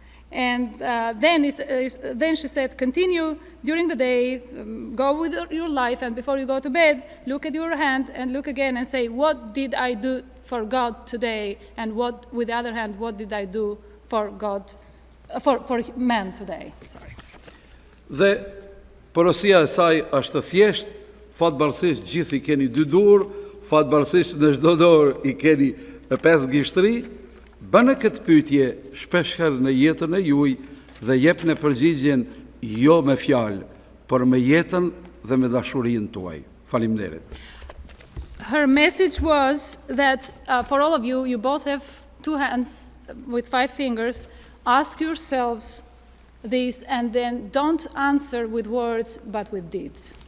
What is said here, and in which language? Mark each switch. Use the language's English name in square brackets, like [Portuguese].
[English] And then she said, continue during the day, go with your life, and before you go to bed, look at your hand and look again and say, what did I do for God today? And with the other hand, what did I do for God, for man today? Sorry. [Albanian] Dhe porosia e saj është thjesht, fatbarësisht gjithë i keni 2 dorë, fatbarësisht në çdo dorë i keni 5 gishtri. Bënë këtë pyetje shpeshherë në jetën e juaj dhe jepni përgjigjen jo me fjalë, por me jetën dhe me dashurinë tuaj. Faleminderit. [English] Her message was that for all of you, you both have 2 hands with 5 fingers. Ask yourselves this, and then don't answer with words, but with deeds.